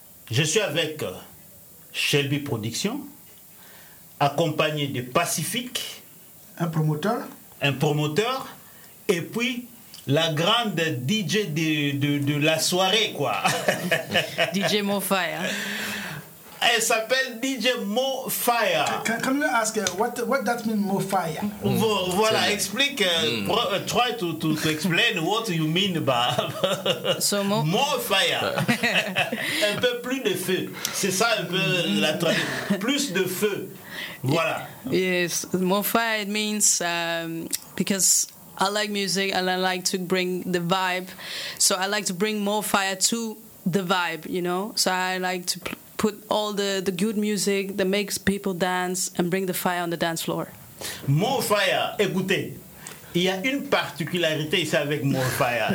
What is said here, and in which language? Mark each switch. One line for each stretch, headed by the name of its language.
French: Je suis avec Shelby Production, accompagné de Pacifique, un promoteur, et puis la grande DJ de la soirée, quoi. DJ Mo Fire. Elle s'appelle DJ Mo Fire.
English: Can you ask what that means, Mo Fire?
French: Voilà, explique.
English: Try to explain what you mean by Mo Fire.
French: Un peu plus de feu. C'est ça un peu la traduction. Plus de feu. Voilà.
English: Yes, Mo Fire means because I like music and I like to bring the vibe. So I like to bring Mo Fire to the vibe, you know. So I like to put all the good music that makes people dance and bring the fire on the dance floor.
French: Mo Fire, écoutez, il y a une particularité ici avec Mo Fire.